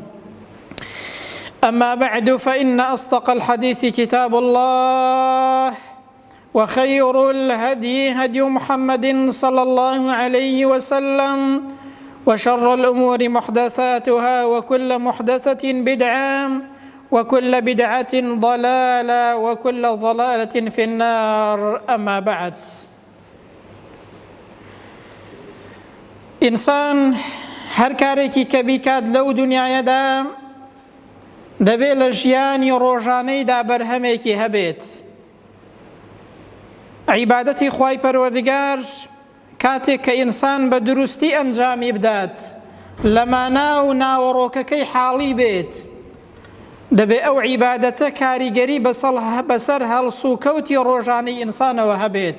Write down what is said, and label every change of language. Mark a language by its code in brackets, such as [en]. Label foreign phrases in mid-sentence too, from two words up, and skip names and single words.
[ar] أما بعد، فإن أصدق الحديث كتاب الله، وخير الهدي هدي محمد صلى الله عليه وسلم، وشر الأمور محدثاتها، وكل محدثة بدعة، وكل بدعة ضلالة، وكل ضلالة في النار. أما بعد، [ckb] إنسان هەر کارێکی کە بیکات لەو دنیایەدا دەبێت لە ژیانی ڕۆژانەیدا بەرهەمێکی هەبێت. عیبادەتی خوای پەروەردگار کاتێک کە ئینسان بە دروستی ئەنجامی بدات، لە مانا و ناوەڕۆکەکەی حاڵی بێت، دەبێت ئەو عیبادەتە کاریگەری بەسەر هەڵسوکەوتی ڕۆژانەی ئینسانەوە هەبێت.